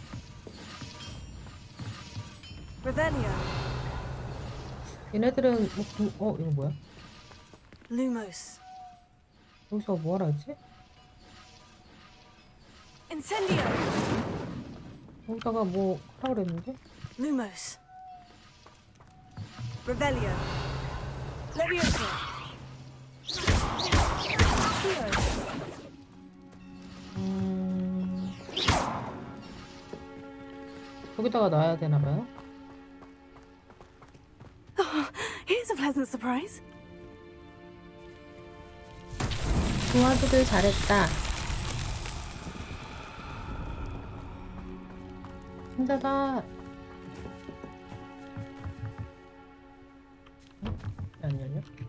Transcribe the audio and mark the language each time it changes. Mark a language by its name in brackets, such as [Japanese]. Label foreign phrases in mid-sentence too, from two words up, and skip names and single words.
[Korean] Revelio. 얘네들은 이거 뭐야? Lumos. 여기서 뭐 하라 했지? Incendio. 여기다가 뭐 하라 그랬는데? Lumos. Revelio. Levioso. 여기다가 놔야 되나 봐요. [English] Here's a pleasant surprise. [Korean] 도와주길 잘했다. 힘들다. 왜 안 열려?